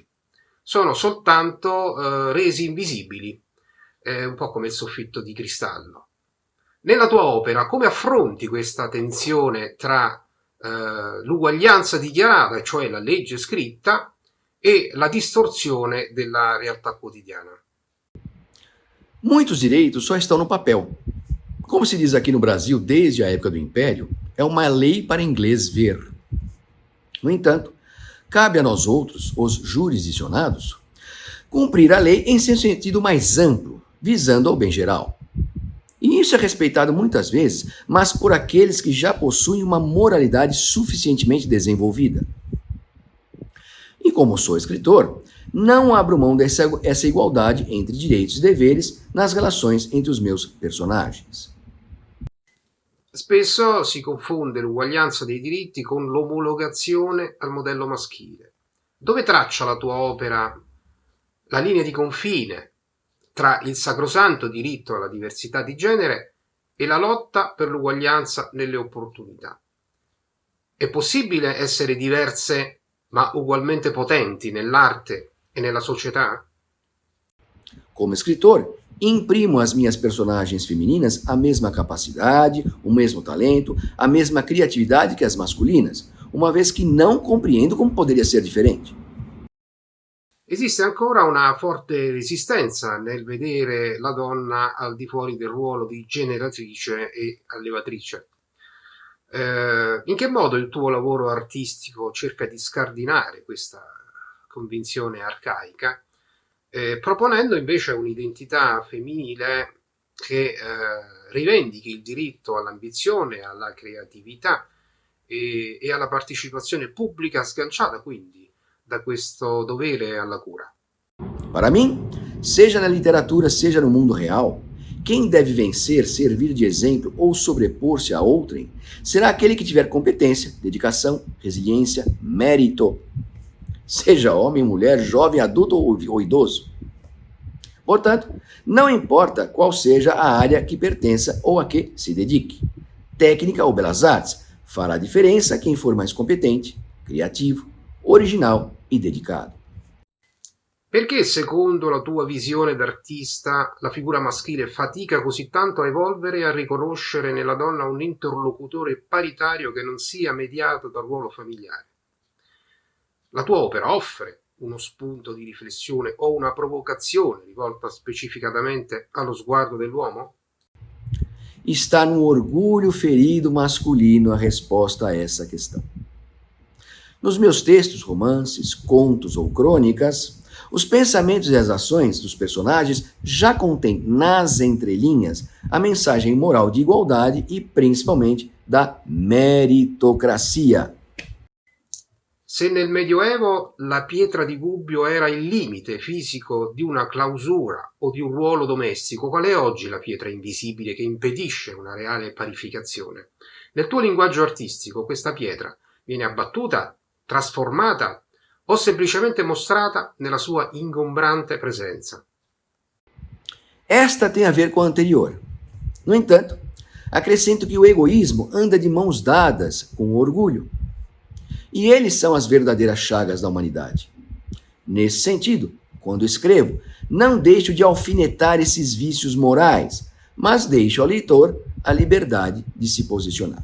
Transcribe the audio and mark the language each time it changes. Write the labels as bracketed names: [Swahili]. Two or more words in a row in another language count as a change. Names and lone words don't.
[Italian] Sono soltanto resi invisibili, un po' come il soffitto di cristallo. Nella tua opera, come affronti questa tensione tra l'uguaglianza dichiarata, cioè la legge scritta, e la distorsione della realtà quotidiana? [Portuguese] Muitos direitos só estão no papel. Como se diz aqui no Brasil desde a época do Império, é uma lei para inglês ver. No entanto, cabe a nós outros, os jurisdicionados, cumprir a lei em seu sentido mais amplo, visando ao bem geral. E isso é respeitado muitas vezes, mas por aqueles que já possuem uma moralidade suficientemente desenvolvida. E como sou escritor, não abro mão dessa igualdade entre direitos e deveres nas relações entre os meus personagens. [Italian] Spesso si confonde l'uguaglianza dei diritti con l'omologazione al modello maschile. Dove traccia la tua opera la linea di confine tra il sacrosanto diritto alla diversità di genere e la lotta per l'uguaglianza nelle opportunità? È possibile essere diverse ma ugualmente potenti nell'arte e nella società? [Portuguese] Como escritor, imprimo às minhas personagens femininas a mesma capacidade, o mesmo talento, a mesma criatividade que as masculinas, uma vez que não compreendo como poderia ser diferente. [Italian] Esiste ancora una forte resistenza nel vedere la donna al di fuori del ruolo di generatrice e allevatrice. In che modo il tuo lavoro artistico cerca di scardinare questa convinzione arcaica, proponendo invece un'identità femminile che rivendichi il diritto all'ambizione, alla creatività e alla partecipazione pubblica, sganciata quindi da questo dovere alla cura? [Portuguese] Para mim, seja na literatura, seja no mundo real, quem deve vencer, servir de exemplo ou sobrepor-se a outrem será aquele que tiver competência, dedicação, resiliência, mérito. Seja homem, mulher, jovem, adulto ou idoso. Portanto, não importa qual seja a área que pertença ou a que se dedique. Técnica ou belas artes, fará diferença quem for mais competente, criativo, original e dedicado. [Italian] Perché, secondo la tua visione d'artista, la figura maschile fatica così tanto a evolvere e a riconoscere nella donna un interlocutore paritario che non sia mediato dal ruolo familiare? La tua opera offre uno spunto di riflessione o una provocazione rivolta specificatamente allo sguardo dell'uomo? [Portuguese] Está no orgulho ferido masculino a resposta a essa questão. Nos meus textos, romances, contos ou crônicas, os pensamentos e as ações dos personagens já contêm nas entrelinhas a mensagem moral de igualdade e principalmente da meritocracia. [Italian] Se nel Medioevo la pietra di Gubbio era il limite fisico di una clausura o di un ruolo domestico, qual è oggi la pietra invisibile che impedisce una reale parificazione? Nel tuo linguaggio artistico questa pietra viene abbattuta, trasformata o semplicemente mostrata nella sua ingombrante presenza? [Portuguese] Esta tem a ver com a anterior. No entanto, acrescento que o egoísmo anda de mãos dadas com o orgulho. E eles são as verdadeiras chagas da humanidade. Nesse sentido, quando escrevo, não deixo de alfinetar esses vícios morais, mas deixo ao leitor a liberdade de se posicionar.